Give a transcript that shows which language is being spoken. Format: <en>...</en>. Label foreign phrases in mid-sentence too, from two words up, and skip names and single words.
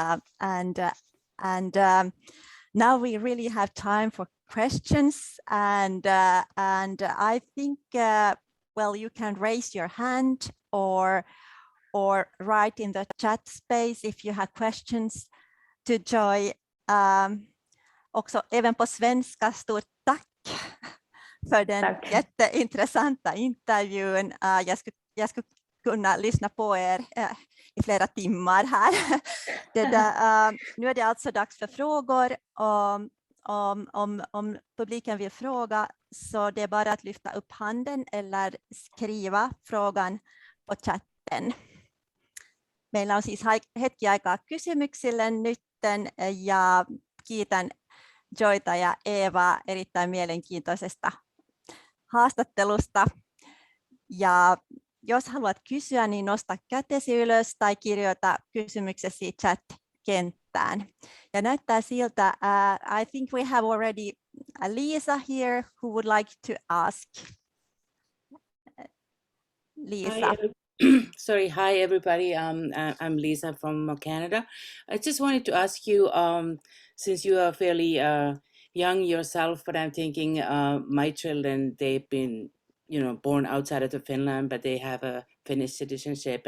<en>Now we really have time for questions, and I think you can raise your hand or write in the chat space if you have questions to Joy.</en> <sv>Också även på svenska, stort tack för den jätteintressanta intervjun. Jag skulle kunna lyssna på er i flera timmar här. Nu är det alltså dags för frågor. Om publiken vill fråga, så det är bara att lyfta upp handen eller skriva frågan på chatten.</sv> <fi>Meillä on siis hetki aikaa kysymyksille nytten, ja kiitän Joyta ja Eevaa erittäin mielenkiintoisesta haastattelusta. Ja jos haluat kysyä, niin nosta kätesi ylös tai kirjoita kysymyksesi chat-kenttään. Ja näyttää siltä,</fi> <en>I think we have already Lisa here who would like to ask. Lisa. Sorry, hi everybody. I'm Lisa from Canada. I just wanted to ask you, since you are fairly young yourself, but I'm thinking my children, they've been, born outside of Finland, but they have a Finnish citizenship.</en>